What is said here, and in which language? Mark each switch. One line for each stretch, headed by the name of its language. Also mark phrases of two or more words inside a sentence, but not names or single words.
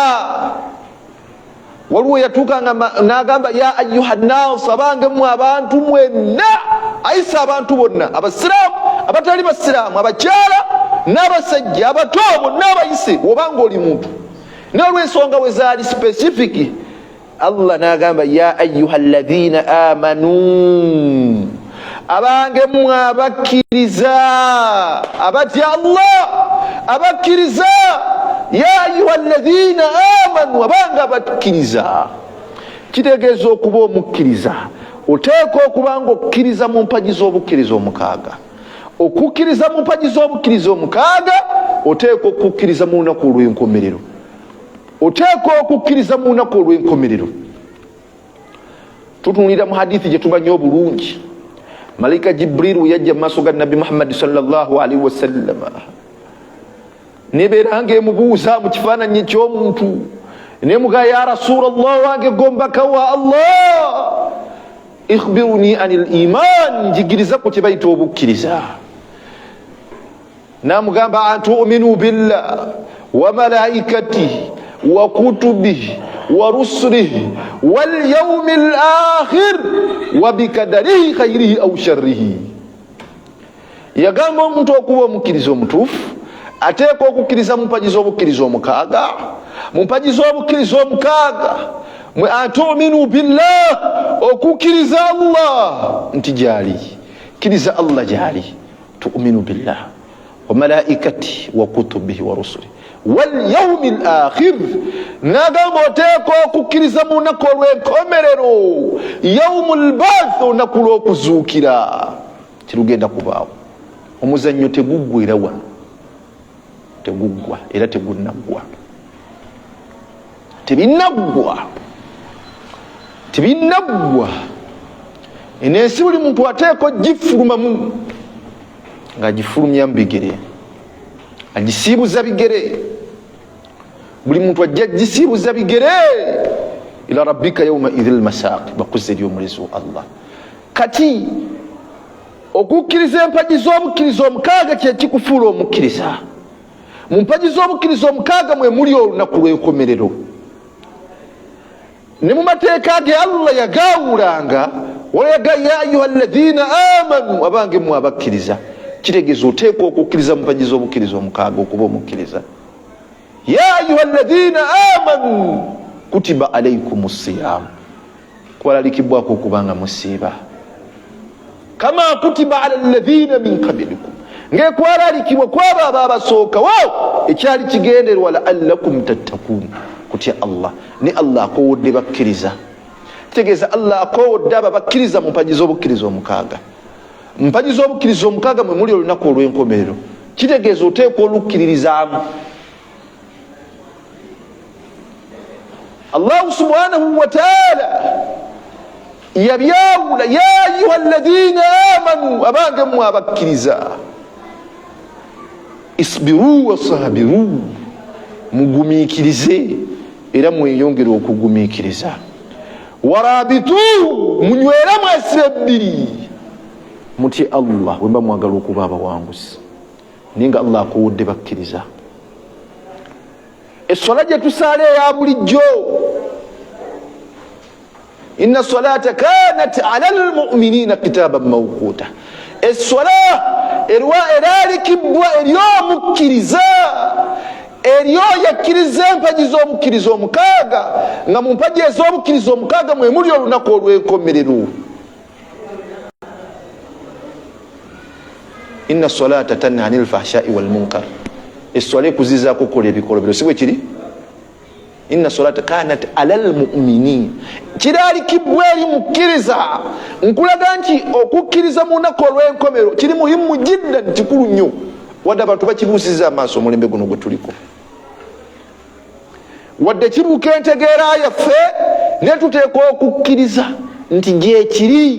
Ganda: Waliwo yatuuka n'agamba
Arabic: يا أيها الناس,
Ganda: abange mmwe abantu mwenna, ayisa abantu bonna, abasiraamu abatali basiraamu, abakyala n'abasajja, abato bonna abayise obanga oli muntu. N'olw'ensonga we zaali specific, Allah n'agamba
Arabic: يا أيها الذين آمنوا,
Ganda: abange mmwe abakkiriza abatya Allah, abakkiriza
Arabic: يا أيها الذين آمنوا,
Ganda: abanga abakkiriza. Kitegeeza okuba omukkiriza oteeka okuba nga okkiriza mu mpagi z'obukkiriza 6. Okukkiriza mu mpagi z'obukkiriza 6 oteeka okukkiriza mu lunaku olw'enkomerero. Oteeka okukkiriza mu lunaku olw'enkomerero. Tutunulira mu hadithi gye tumanyi obulungi, Malaika Jibrilu yajja mu maaso ga Nabi Muhammad
Arabic: صلى الله عليه وسلم,
Ganda: nebeera ng'emubuuza mu kifaananyi ky'omuntu, nemuga
Arabic: يا رسول الله,
Ganda: wange gombaka wa Allah,
Arabic: أخبرني عن الإيمان,
Ganda: njigiriza ku kye bayita obukkiriza.
Arabic: Namugamba أن تؤمن بالله وملائكته وكتبه ورسله واليوم الآخر وبقدره خيره أو شره.
Ganda: Yagamba omuntu okuba omukkiriza omutuufu ateeka okukkiriza mu mpagi z'obukkiriza 6. Mu mpagi z'obukkiriza 6 mwe
Arabic: أن تؤمن بالله,
Ganda: okukkiriza Allah nti gyali, kkiriza Allah gyali,
Arabic: تؤمن بالله وملائكة وكتبه ورسل واليوم الآخر.
Ganda: Nagamba oteeka okukkiriza mu lunaku olw'enkomerero,
Arabic: يوم البعث,
Ganda: olunaku lw'okuzuukira kirugenda kubaawo. Omuzannyo teguggwera wano, teguggwa era tegunnaggwa, tebinaggwa. Enensi buli muntu ateeka ogifulumamu ng'agifulumya mu bigere agisiibuza bigere, buli muntu ajja agisiibuza bigere.
Arabic: إلى ربك يومئذ المساق,
Ganda: bakuze eri omulezi wa Allah. Kati okukkiriza empagi z'obukkiriza omukaaga kyekikufuula omukkiriza. Mu mpagi z'obukkiriza omukaaga mwe muli olunaku lw'enkomerero. Ne mu mateeka ge Allah yagaawulanga, walaga
Arabic: يا أيها الذين آمنوا,
Ganda: abange mwe abakkiriza. Kitegeeza oteekwa okukkiriza mu mpagi z'obukkiriza omukaaga okuba omukkiriza.
Arabic: يا أيها الذين آمنوا كتب عليكم الصيام,
Ganda: kwalalikibwako okubanga musiiba.
Arabic: كما كتب على الذين من قبلكم,
Ganda: ngekwalalikibwa kwabo ababasookawo ekyali kigenderwa
Arabic: لعلكم تتقون,
Ganda: kutya Allah. Ni Allah akowodde bakkiriza. Kitegeeza Allah akowodde abo bakkiriza mu mpagi z'obukkiriza omukaaga. Mpagi z'obukkiriza omukaaga mwe muli olunaku olw'enkomerero. Kitegeeza oteekwa olukkiririzaamu. Allah
Arabic: سبحانه وتعالى
Ganda: yabyawula,
Arabic: يا أيها الذين آمنوا,
Ganda: abange mwe abakkiriza,
Arabic: اصبروا وصابروا,
Ganda: mugumiikirize era mweyongere okugumiikiriza. Warabitu, munywera mwesibbiri, muti Allah wemba mwagala okuba abawanguzi. Ninga Allah akowodde bakkiriza. Essola gye tusaala eya bulijjo,
Arabic: إن الصلاة كانت على المؤمنين كتابا موقوتا,
Ganda: essola eraalikibwa ery'omukkiriza, eryo yakkiriza empagi z'omukkiriza omukaaga, nga mu mpagi ez'obukkiriza omukaaga mwe muli olunaku olw'enkomerero.
Arabic: إن الصلاة تنهى عن الفحشاء والمنكر,
Ganda: essola ekuzizaako okukola ebikolobero, si bwe kiri?
Arabic: إن الصلاة كانت على المؤمنين,
Ganda: kiraalikibwa eri mukkiriza. Nkulaga nti okukkiriza mu lunaku olw'enkomero kiri
Arabic: مهم جدا,
Ganda: kikulu nnyo, wadde abantu bakibuusiza amaaso omulembe guno gwe tuliko. Wadde kibuuka entegeera yaffe ne tuteekwa okukkiriza nti gyekiri.